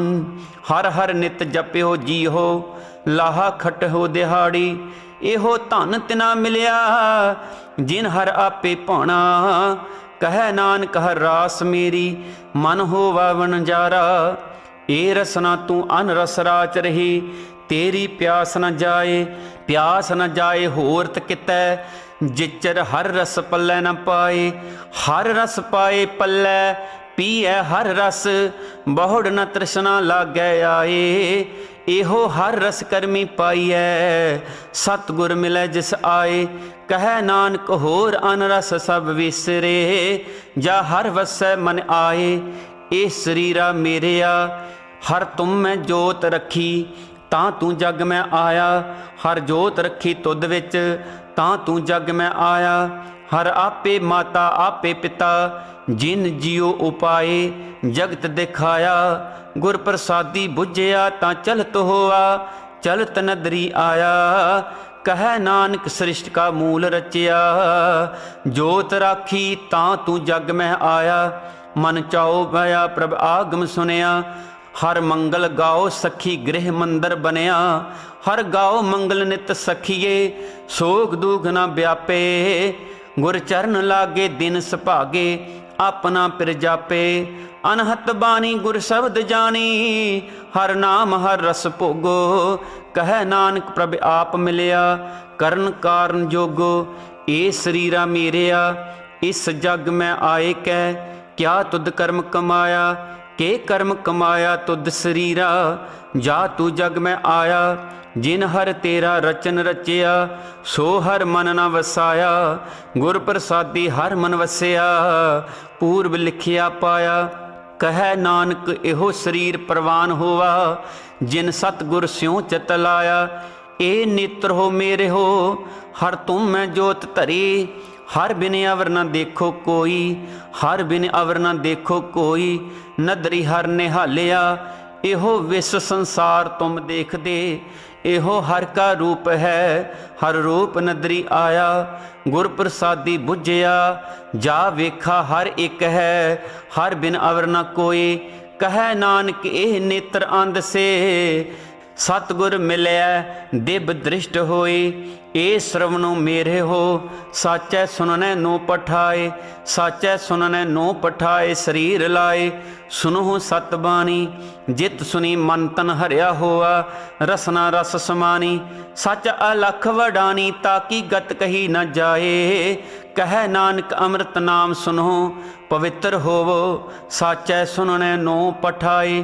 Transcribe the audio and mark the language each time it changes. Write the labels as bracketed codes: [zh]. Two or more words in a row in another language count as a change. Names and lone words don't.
[pa] ਹਰ ਹਰ ਨਿਤ ਜਪਿਓ ਜੀਹੋ, ਲਾਹਾ ਖਟਹੋ ਦਿਹਾੜੀ, ਏਹੋ ਧਨ ਤਿਨਾ ਮਿਲਿਆ, ਜਿਨ ਹਰ ਆਪੇ ਭਾਣਾ। ਕਹੇ ਨਾਨਕ ਹਰ ਰਾਸ ਮੇਰੀ, ਮਨ ਹੋਵਾ ਵਣਜਾਰਾ। ਏ ਰਸਨਾ ਤੂ ਅਨ ਰਸ ਰਾਚ ਰਹੀ, ਤੇਰੀ ਪਿਆਸ ਨ ਜਾਏ, ਪਿਆਸ ਨ ਜਾਏ ਹੋਰਤ ਕਿਤੈ। ਜਿਚਰ ਹਰ ਰਸ ਪੱਲੈ ਨ ਪਾਏ, ਹਰ ਰਸ ਪਾਏ ਪੱਲੈ, ਪੀਏ ਹਰ ਰਸ, ਬਹੁੜ ਨ ਤ੍ਰਿਸ਼ਨਾ ਲਾਗੈ ਆਏ। ਏਹੋ ਹਰ ਰਸ ਕਰਮੀ ਪਾਈਐ, ਸਤਗੁਰ ਮਿਲੈ ਜਿਸ ਆਏ। ਕਹੇ ਨਾਨਕ ਹੋਰ ਅਨ ਰਸ ਸਬ ਵਿਸਰੇ, ਜਾ ਹਰ ਵਸੈ ਮਨ ਆਏ। ਏ ਸ਼ਰੀਰਾ ਮੇਰਿਆ, ਹਰ ਤੁਮ ਮੈਂ ਜੋਤ ਰਖੀ, ਤਾਂ ਤੂ ਜਗ ਮੈਂ ਆਇਆ। ਹਰ ਜੋਤ ਰਖੀ ਤੁਧ ਵਿਚ, ਤਾਂ ਤੂ ਜਗ ਮੈਂ ਆਇਆ। ਹਰ ਆਪੇ ਮਾਤਾ ਆਪੇ ਪਿਤਾ, ਜਿਨ ਜੀਓ ਉਪਾਏ, ਜਗਤ ਦਿਖਾਇਆ। ਗੁਰ ਪ੍ਰਸਾਦੀ ਬੁਝਿਆ, ਤਾਂ ਚਲਤ ਹੋਆ, ਚਲਤ ਨਦਰੀ ਆਇਆ। ਕਹੇ ਨਾਨਕ ਸ੍ਰਿਸ਼ਟੀ ਕਾ ਮੂਲ ਰਚਿਆ, ਜੋਤ ਰਾਖੀ ਤਾਂ ਤੂ ਜਗ ਮੇਂ ਆਇਆ। ਮਨ ਚਾਓ ਭਇਆ ਪ੍ਰਭ ਆਗਮ ਸੁਣਿਆ, ਹਰ ਮੰਗਲ ਗਾਓ ਸਖੀ ਗ੍ਰਿਹ ਮੰਦਰ ਬਣਿਆ। ਹਰ ਗਾਓ ਮੰਗਲ ਨਿਤ ਸਖੀਏ, ਸੋਗ ਦੁਖ ਨ ਵਿਆਪੇ। ਗੁਰ ਚਰਣ ਲਾਗੇ ਦਿਨ ਸੁਭਾਗੇ, ਅਪਨਾ ਪਿਰ ਜਾਪੇ। ਅਨਹਤ ਬਾਣੀ ਗੁਰ ਸ਼ਬਦ ਜਾਣੀ, ਹਰ ਨਾਮ ਹਰ ਰਸ ਭੋਗੋ। ਕਹੇ ਨਾਨਕ ਪ੍ਰਭ ਆਪ ਮਿਲਿਆ, ਕਰਣ ਕਾਰਣ ਜੋਗੋ। ਏ ਸ਼ਰੀਰਾ ਮੇਰਿਆ, ਇਸ ਜਗ ਮੇਂ ਆਏ ਕੈ, ਕਿਆ ਤੁਧ ਕਰਮ ਕਮਾਇਆ। ਕੇ ਕਰਮ ਕਮਾਇਆ ਤੁਧ ਸ਼ਰੀਰਾ, ਜਾ ਤੂ ਜਗ ਮੇਂ ਆਇਆ। ਜਿਨ ਹਰ ਤੇਰਾ ਰਚਨ ਰਚਿਆ, ਸੋ ਹਰ ਮਨ ਨ ਵਸਾਇਆ। ਗੁਰ ਪ੍ਰਸਾਦੀ ਹਰ ਮਨ ਵਸਿਆ, ਪੂਰਵ ਲਿਖਿਆ ਪਾਇਆ। ਕਹੇ ਨਾਨਕ ਏਹੋ ਸ਼ਰੀਰ ਪਰਵਾਨ ਹੋਵਾ, ਜਿਨ ਸਤਗੁਰ ਸਿਓਂ ਚਿਤ ਲਾਇਆ। ਏ ਨੇਤ੍ਰ ਹੋ ਮੇਰੇ ਹੋ, ਹਰ ਤੁਮ ਮੈਂ ਜੋਤ ਧਰੀ। ਹਰ ਬਿਨ ਅਵਰ ਨ ਦੇਖੋ ਕੋਈ, ਹਰ ਬਿਨ ਅਵਰ ਨ ਦੇਖੋ ਕੋਈ। ਨਦਰੀ ਹਰ ਨਿਹਾਲਿਆ, ਏਹੋ ਵਿਸ਼ਵ ਸੰਸਾਰ ਤੁਮ ਦੇਖ ਦੇ। ਏਹੋ ਹਰ ਕਾ ਰੂਪ ਹੈ, ਹਰ ਰੂਪ ਨਦਰੀ ਆਇਆ। ਗੁਰ ਪ੍ਰਸਾਦੀ ਬੁਝਿਆ, ਜਾ ਵੇਖਾ ਹਰ ਏਕ ਹੈ। ਹਰ ਬਿਨ ਅਵਰ ਨ ਕੋਈ, ਕਹੇ ਨਾਨਕ ਏਹ ਨੇਤ੍ਰ ਅੰਧ ਸੇ। ਸਤਗੁਰ ਮਿਲਿਆ ਦਿਬ ਦ੍ਰਿਸ਼ਟ ਹੋਏ, ਏ ਸ੍ਰਵਣੋ ਮੇਰੇ ਹੋ। ਸਾਚੈ ਸੁਨਣੈ ਨੋ ਪਠਾਏ, ਸਾਚੈ ਸੁਨਣੈ ਨੋ ਪਠਾਏ। ਸ਼ਰੀਰ ਲਾਏ ਸੁਣੋ ਸਤਬਾਣੀ, ਜਿਤ ਸੁਣੀ ਮਨ ਤਨ ਹਰਿਆ ਹੋਆ। ਰਸਨਾ ਰਸ ਸਮਾਣੀ, ਸਚ ਅਲਖ ਵਡਾਣੀ। ਤਾਕਿ ਗਤ ਕਹੀ ਨ ਜਾਏ, ਕਹੇ ਨਾਨਕ ਅੰਮ੍ਰਿਤ ਨਾਮ ਸੁਣੋ। ਪਵਿਤ੍ਰ ਹੋਵੋ, ਸਾਚੈ ਸੁਨਣੈ ਨੋ ਪਠਾਏ।